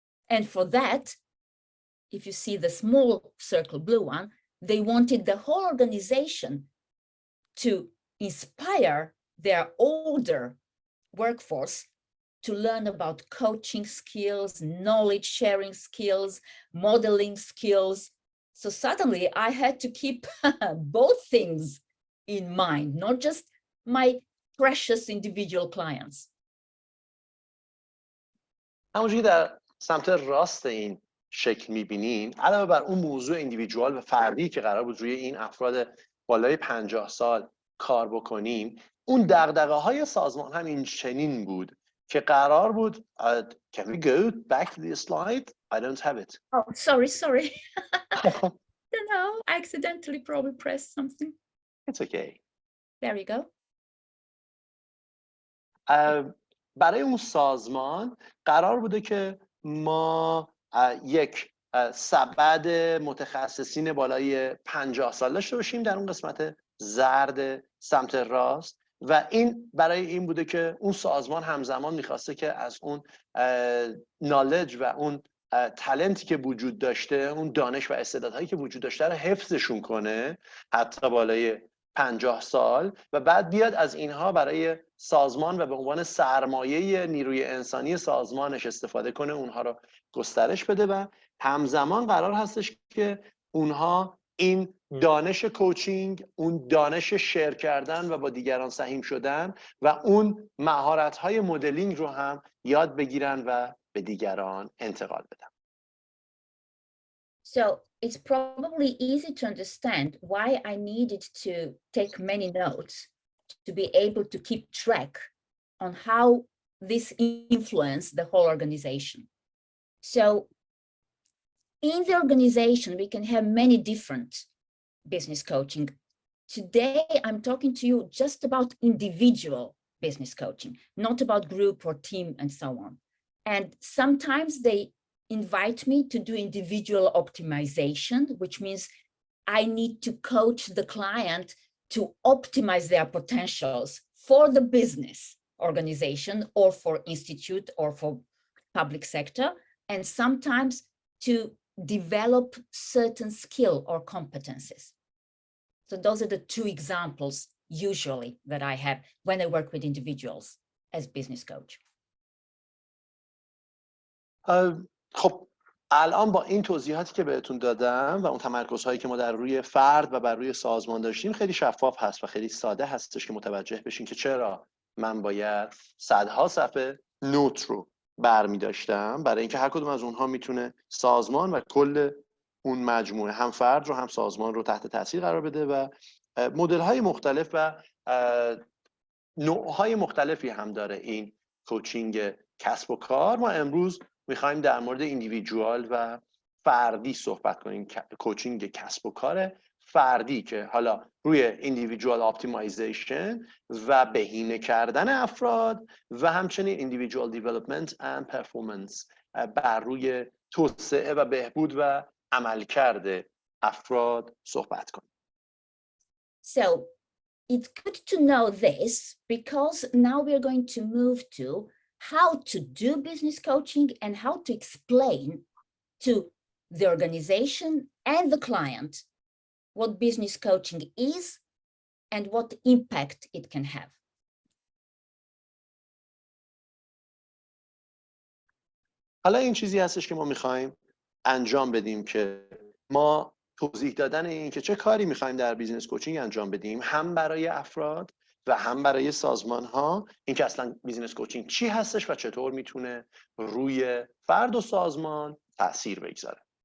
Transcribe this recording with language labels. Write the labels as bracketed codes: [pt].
[en] And for that, if you see the small circle blue one, they wanted the whole organization to inspire their older workforce to learn about coaching skills, knowledge sharing skills, modeling skills. So suddenly I had to keep both things in mind, not just my precious individual clients. [fa] همونجوری در سمت راست این شکل میبینین، علاوه بر اون موضوع ایندیویدوال و فردی که قرار بود روی این افراد بالای 50 سال کار بکنیم، اون دغدغه‌های سازمان هم این چنین بود که قرار بود [en] can we go back to the slide? I don't have it. Oh, sorry. No, I accidentally probably pressed something. It's okay. There you go. [fa] برای اون سازمان قرار بوده که ما یک سبد متخصصین بالای 50 سال داشته باشیم در اون قسمت زرد سمت راست، و این برای این بوده که اون سازمان همزمان میخواسته که از اون نالج و اون تالنتی که وجود داشته، اون دانش و استعدادهایی که وجود داشته رو حفظشون کنه حتی بالای 50 سال، و بعد بیاد از اینها برای سازمان و به عنوان سرمایه نیروی انسانی سازمانش استفاده کنه، اونها رو گسترش بده. و همزمان قرار هستش که اونها این دانش کوچینگ، اون دانش شیر کردن و با دیگران سهیم شدن و اون مهارت‌های مدلینگ رو هم یاد بگیرن و به دیگران انتقال بدن. [en] So it's probably easy to understand why I needed to take many notes to be able to keep track on how this influenced the whole organization. So in the organization, we can have many different business coaching. Today, I'm talking to you just about individual business coaching, not about group or team and so on. And sometimes they invite me to do individual optimization, which means I need to coach the client to optimize their potentials for the business organization or for institute or for public sector, and sometimes to develop certain skill or competencies. So those are the two examples usually that I have when I work with individuals as business coach. [fa] خب الان با این توضیحاتی که بهتون دادم و اون تمرکزهایی که ما در روی فرد و بر روی سازمان داشتیم، خیلی شفاف هست و خیلی ساده هستش که متوجه بشین که چرا من باید صدها صفحه نوت رو برمی داشتم، برای اینکه هر کدوم از اونها میتونه سازمان و کل اون مجموعه، هم فرد رو هم سازمان رو تحت تاثیر قرار بده و مدل‌های مختلف و نوع‌های مختلفی هم داره این کوچینگ کسب و کار. ما امروز می‌خوایم در مورد ایندیویدوال و فردی صحبت کنیم. کوچینگ کسب و کار فردی که حالا روی ایندیویدوال اپتیمایزیشن و بهینه کردن افراد و همچنین ایندیویدوال دیولپمنت اند پرفورمنس بر روی توسعه و بهبود و عملکرد افراد صحبت کنیم. [en] So it's good to know this because now we're going to move to how to do business coaching and how to explain to the organization and the client what business coaching is and what impact it can have. [fa] حالا این چیزی هستش که ما میخوایم انجام بدیم که ما توضیح دادن این که چه کاری میخوایم در بیزنس کوچینگ انجام بدیم، هم برای افراد و هم برای سازمان ها، این که اصلا بیزنس کوچینگ چی هستش و چطور میتونه روی فرد و سازمان تأثیر بگذاره.